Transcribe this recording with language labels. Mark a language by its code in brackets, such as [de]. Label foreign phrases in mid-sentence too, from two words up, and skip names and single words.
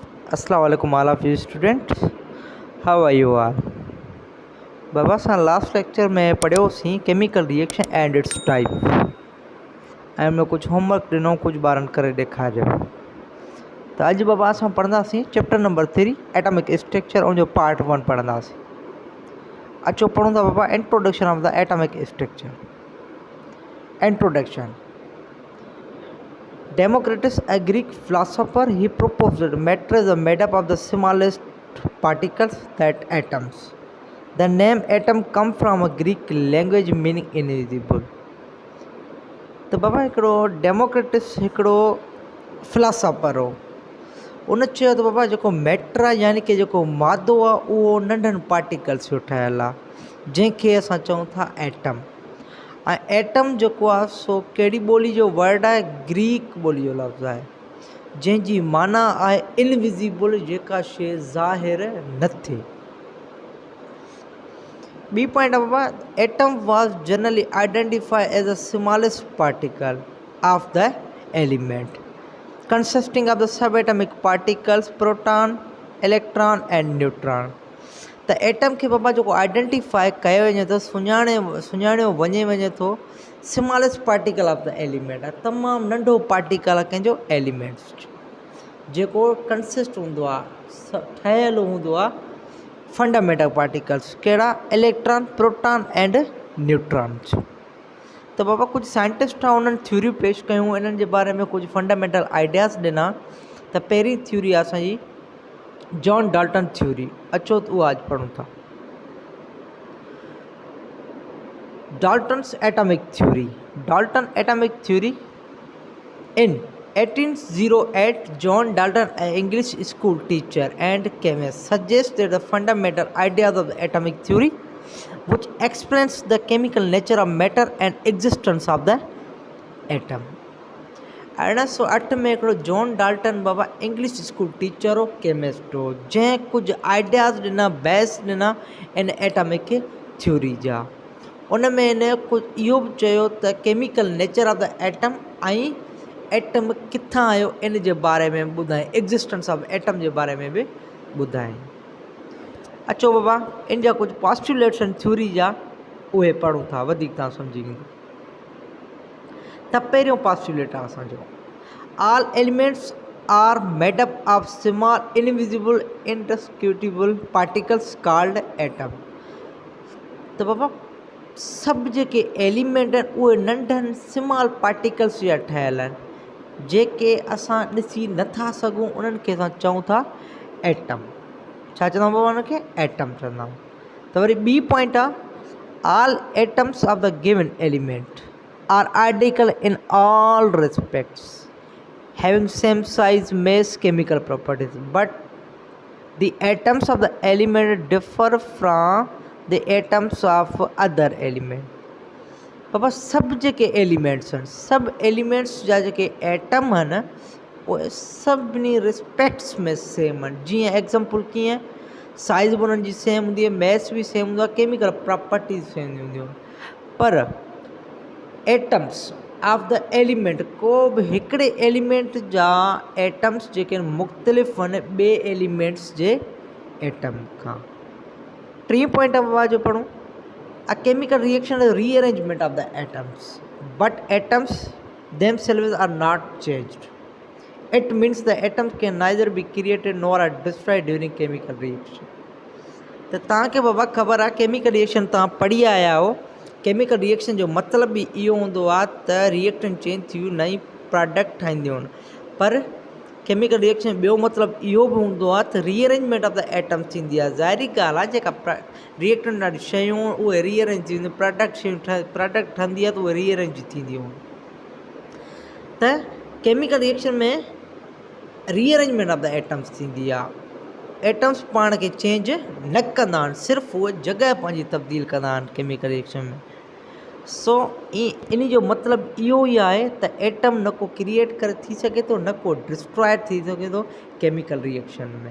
[ar] السلام عليكم [en] all of you students. How are you all? [sd] बाबा असां [en] last lecture [sd] में पढ़ियोसीं [en] chemical reaction and its type [sd] ऐं हुन में कुझु होमवर्क ॾिनो कुझु ॿारनि करे ॾेखारियो। त अॼु बाबा असां पढ़ंदासीं [en] chapter number 3 atomic structure [sd] उन जो पार्ट 1 पढ़ंदासीं। अचो पढ़ूं था बाबा [en] introduction of the atomic structure. [sd] इंट्रोडक्शन। [en] Democritus, a Greek philosopher, he proposed that matter is made up of the smallest particles, that atoms. The name atom comes from a Greek language meaning invisible. [sd] तो बाबा हिकिड़ो डेमोक्रेटिस हिकिड़ो फिलासफर हो। उन चयो त बाबा जेको मैटर आहे यानी कि जेको मादो आहे उहो नंढनि पार्टिकल्स जो ठहियलु आहे जंहिंखे असां चऊं था एटम। ऐं एटम जेको आहे सो कहिड़ी ॿोली जो वर्ड आहे, ग्रीक ॿोली जो लफ़्ज़ु आहे जंहिंजी माना आहे इनविज़िबल, जेका शइ ज़ाहिर न थिए। ॿी पॉइंट आहे बाबा [en] atom was generally identified as the smallest particle of the element consisting of the sub atomic particles proton, electron and neutron. [sd] त एटम खे बाबा जेको आइडेंटिफाई कयो वञे थो, सुञाणियो वञे थो [en] smallest particle of the element [sd] आहे, तमामु नंढो पार्टिकल आहे कंहिंजो एलिमेंट्स जेको कंसिस्ट हूंदो आहे, ठहियलु हूंदो आहे [en] fundamental particles [sd] कहिड़ा, [en] electron, proton and neutron. [sd] त बाबा कुझु साइंटिस्ट आहे उन्हनि थ्योरी पेश कयूं, इन्हनि जे बारे में कुझु [en] fundamental ideas [sd] ॾिना। त पहिरीं थ्योरी आहे असांजी जॉन डाल्टन थ्योरी। अचो तो आज पढ़ूं था [en] Dalton's atomic theory. Dalton atomic theory. इन 1808 John Dalton, an English school teacher and chemist, suggested the fundamental ideas of the atomic theory which explains the chemical nature of matter and existence of the atom। [sd] 1808 में हिकिड़ो जॉन डाल्टन बाबा [en] English school teacher [sd] हो, केमिस्ट हो, जंहिं कुझु आइडियाज़ ॾिना, बेस ॾिना इन [en] atomic theory [sd] जा। उन में इन कुझु इहो बि चयो त [en] chemical nature of the atom [sd] ऐं एटम किथां आयो इन जे बारे में ॿुधाए, [en] existence of atom [sd] जे बारे में बि ॿुधाए। अचो बाबा इन जा कुझु पॉस्टुलेशन थ्योरी जा उहे पढ़ूं था, वधीक तव्हां सम्झी वेंदो। त पहिरियों पॉस्टुलेट आहे असांजो [en] all elements are made up of small invisible indiscutible particles called atom. [sd] त बाबा सभु जेके एलिमेंट आहिनि उहे नंढनि [en] small particles [sd] जा ठहियलु आहिनि जेके असां ॾिसी नथा सघूं, उन्हनि खे असां चऊं था एटम। छा चवंदा आहियूं बाबा उनखे? एटम चवंदा आहियूं। त वरी ॿी पॉइंट आहे [en] all atoms of the given element are identical in all respects, having same size, mass, chemical properties, but the atoms of the element differ from the atoms of other element। [sd] बाबा सब जेके एलिमेंट्स आहिनि, सब एलिमेंट्स जा जेके एटम आहिनि उहे सभिनी रिस्पेक्ट्स में सेम आहिनि। जीअं एग्ज़ाम्पल कीअं, साइज़ बि उन्हनि जी सेम हूंदी आहे, मैस बि सेम हूंदो आहे, [en] chemical properties [sd] सेम हूंदियूं आहिनि। पर [en] atoms of the element, [sd] को बि हिकिड़े एलिमेंट जा एटम्स जेके मुख़्तलिफ़ आहिनि ॿिए एलिमेंट्स जे एटम खां। टी पॉइंट बाबा जो पढ़ूं [en] a chemical reaction is rearrangement of the atoms but atoms themselves are not changed. It means the atoms can neither be created nor are destroyed during chemical reaction. [sd] त तव्हांखे बाबा ख़बर आहे [en] chemical reaction [sd] तव्हां पढ़ी आया हो। [en] chemical reaction [sd] जो मतिलबु बि इहो हूंदो आहे त रिएक्टेंट चेंज थियूं, नई प्रोडक्ट ठाहींदियूं आहिनि। पर [en] chemical reaction [sd] ॿियो मतिलबु इहो बि हूंदो आहे त [en] rearrangement of the atom [sd] थींदी आहे। ज़ाहिरी ॻाल्हि आहे जेका रिएक्टेंट वारी शयूं उहे रीअरेंज थींदियूं, प्रोडक्ट ठहंदी आहे त उहे रीअरेंज थींदियूं। त [en] chemical reaction [sd] में [en] rearrangement of the atoms [sd] थींदी आहे। एटम्स पाण खे चेंज न कंदा आहिनि, सिर्फ़ु उहे जॻह पंहिंजी तब्दील कंदा आहिनि [en] chemical reaction [sd] में। सो इन जो मतिलबु इहो ई आहे त एटम न को क्रिएट करे थी सघे थो, न को डिस्ट्रॉय थी सघे थो [en] chemical reaction [sd] में।